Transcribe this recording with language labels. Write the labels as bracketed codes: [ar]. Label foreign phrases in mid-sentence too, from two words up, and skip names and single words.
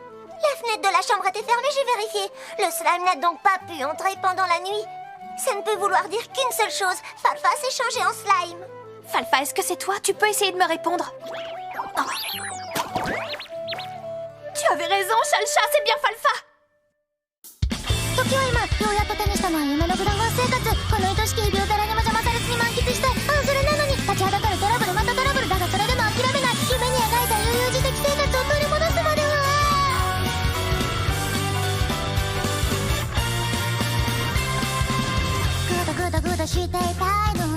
[fr] La fenêtre de la chambre était fermée, j'ai vérifié. Le slime n'a donc pas pu entrer pendant la nuit. Ça ne peut vouloir dire qu'une seule chose. Falfa s'est changée en slime. Falfa, est-ce que c'est toi? Tu peux essayer de me répondre. Oh. Tu avais raison, Chalcha, c'est bien Falfa. [ja] 時は今、ようやっと手にしたのは夢のグラフ生活。この愛しき日々を誰にも邪魔されずに満喫したい。それなのに立ちはだかるトラブル、またトラブルだがそれでも諦めない。夢に描いた悠々自適生活を取り戻すまでは。グダグダグダしていたいの。